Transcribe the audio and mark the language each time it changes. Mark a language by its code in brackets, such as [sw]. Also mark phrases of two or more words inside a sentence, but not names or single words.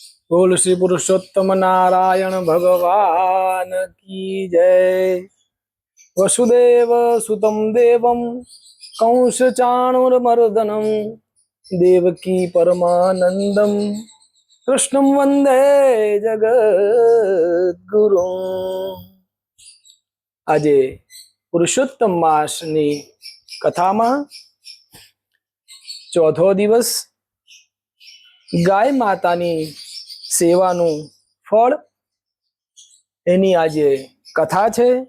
[hi] बोल श्री पुरुषोत्तम नारायण भगवान की जय। [sa] वसुदेव सुतम देवम कंस चाणूरमर्दनम देवकी परमानंदम कृष्णं वंदे जगद्गुरु। [gu] આજે પુરુષોત્તમ માસની કથામાં ચોથો દિવસ ગાય માતાની સેવાનું ફળ એની આજે કથા છે।